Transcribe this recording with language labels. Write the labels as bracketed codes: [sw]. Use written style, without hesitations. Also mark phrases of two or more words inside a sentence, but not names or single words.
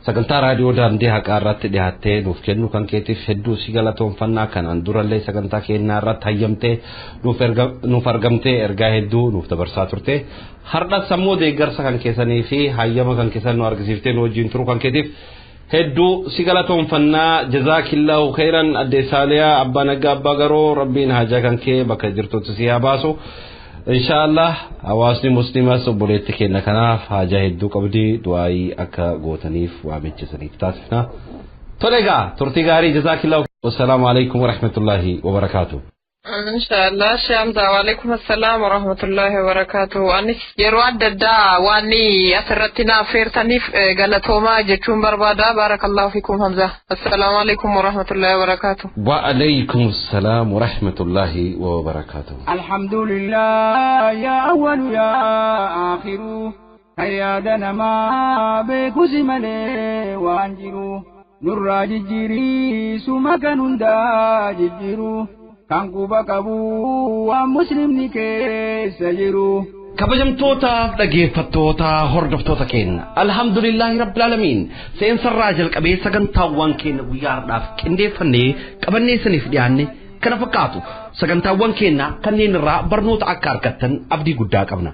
[om] sagantaa raadiyoo daandii haqaa irratti dhiyaattee nuuf kennu kan keetiif hedduu si galatoomfannaa kanaan durallee sagantaa keenyaa irratti hayyamtee nuuf argamtee ergaa hedduu nuuf dabarsaa turte har'a sammuu deeggarsa kan keessanii fi hayyama kan keessan nu argisiiftee nu wajjin turuu kan keetiif hedduu si galatoomfannaa [ar] جزاك الله خيرا [om] addee saaliyaa abbaa nagaa abbaa garoo rabbiin haajaa kan kee bakka jirtutti si haa baasu. Inshallah hawaasni muslimas obboleetti kenna kanaaf haajaa hedduu qabdi du'aayii akka gootaniif waamichisaniif taasifna. Tolegaa turtii gaarii jazaakillahu. [ar] والسلام عليكم ورحمة الله وبركاته. Inshallah Shamsa وعليكم السلام ورحمة الله وبركاته. [om] Anis yeroo adda addaa waan asirratti naaf feertaniif galatoomaa jechuun barbaada. [ar] بارك الله فيكم Hamza. السلام عليكم ورحمة الله وبركاته. وعليكم السلام ورحمة الله وبركاته. الحمد لله يا أول يا آخر [om] hayyadana ma beekusi malee waan jiru nurraa jijjiiri suma kan hundaa jijjiiru. kan quba qabu waan muslimni keessa jiru. kabajamtootaaf dhaggeeffattoota hordoftoota keenya [ar] الحمد لله رب العالمين [om] seensarraa jalqabee sagantaawwan keenya guyyaadhaaf qindeeffannee qabannee isiniif dhiyaanne kana fakkaatu sagantaawwan keenya kanneen irraa barnoota akka argattan abdii guddaa qabna.